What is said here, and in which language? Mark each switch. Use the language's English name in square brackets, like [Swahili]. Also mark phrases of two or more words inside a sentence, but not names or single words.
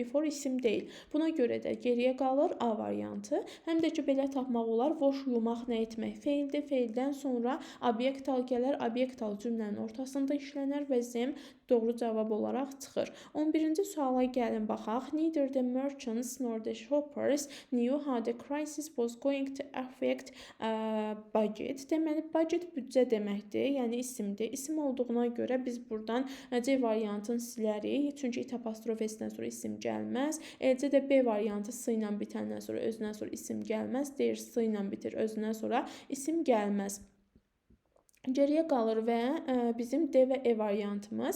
[Azerbaijani] Before isim deyil. Buna görə də geriyə qalır A variantı. Həm də ki, belə tapmaq olar. Wash, yumaq, nə etmək? Feildir. Feildən sonra obyektal gələr. Obyektal cümlənin ortasında işlənər və zem doğru cavab olaraq çıxır. 11-ci suala gəlin baxaq. [English] Neither the merchants nor the shoppers knew how the crisis was going to affect budget. [Azerbaijani] Deməli, budget büdcə deməkdir. Yəni isimdir. İsim olduğuna görə biz buradan C variantını silərik. Çünki it apostrof s-dən sonra isim gəlməz. Eləcə də B variantı s ilə bitəndən sonra özündən sonra isim gəlməz. Deyir s ilə bitir, özündən sonra isim gəlməz. Geriyə qalır və bizim D və E variantımız.